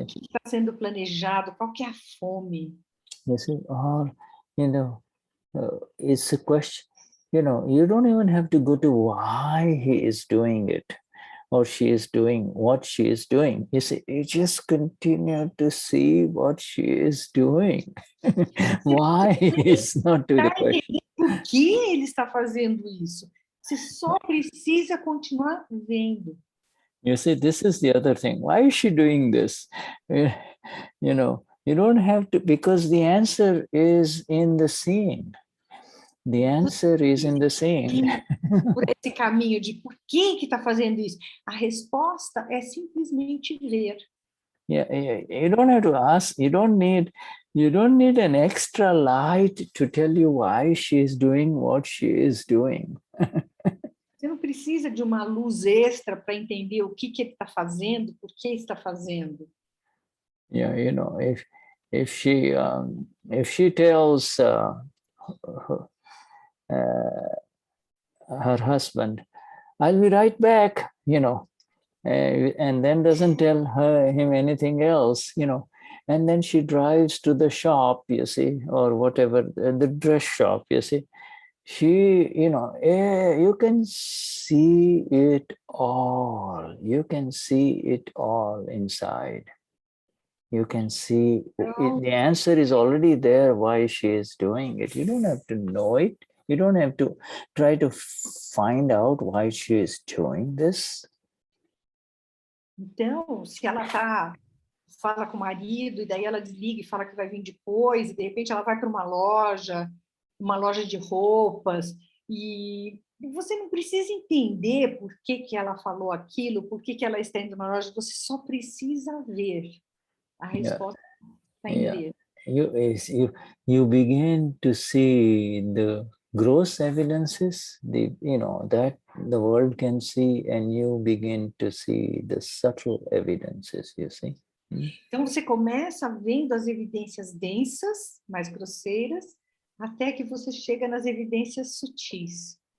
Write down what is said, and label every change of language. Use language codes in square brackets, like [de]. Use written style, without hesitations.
[pt] O que está sendo planejado, qual que é a fome. [en] You see, or, it's a question, you don't even have to go to why he is doing it or she is doing what she is doing. You see, you just continue to see what she is doing. Why is not to the question. [pt] Por que ele está fazendo isso? Você só precisa continuar vendo. [en] You see, this is the other thing. Why is she doing this? You don't have to, because the answer is in the seeing. The answer is in the seeing. [pt] Por esse caminho de por que está fazendo isso? A resposta é simplesmente ver. [en] Yeah, you don't have to ask. You don't need an extra light to tell you why she is doing what she is doing. [pt] Você não precisa de uma luz extra para entender o que ele está fazendo, por que está fazendo. [en] Yeah, if she tells her husband, "I'll be right back," and then doesn't tell him anything else, and then she drives to the shop, you see, or whatever, the dress shop, you see. She, you can see it all. You can see it all inside. You can see the answer is already there why she is doing it. You don't have to know it. You don't have to try to find out why she is doing this. [pt] Então, se ela fala com o marido, e daí ela desliga e fala que vai vir depois, e de repente ela vai para uma loja de roupas, e você não precisa entender por que ela falou aquilo, por que ela está indo na loja, você só precisa ver. A resposta está em ver. [en] You begin to see the gross evidences, that the world can see, and you begin to see the subtle evidences, you see. [pt] Então, você começa vendo as evidências densas, mais grosseiras, até que você chega nas evidências sutis.